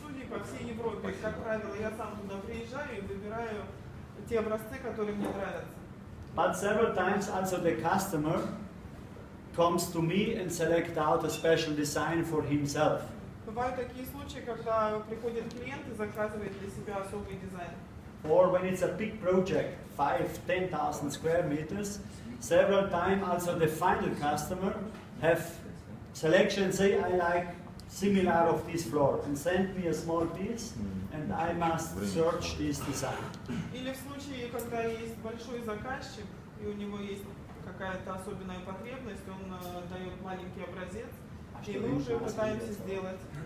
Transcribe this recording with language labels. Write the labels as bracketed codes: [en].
[ru] По всей Европе, как правило, я сам туда приезжаю и выбираю те образцы, которые мне нравятся. [en] But several times also the customer comes to me and select out a special design for himself. [ru] Бывают такие случаи, когда приходит клиент и заказывает для себя особый дизайн. [en] Or when it's a big project, 5-10,000 square meters, several times also the final customer have selection and say, I like similar of this floor, and send me a small piece, and I must search this design. [ru] Или в случае, когда есть большой заказчик, и у него есть какая-то особенная потребность, он дает маленький образец, и мы уже пытаемся сделать.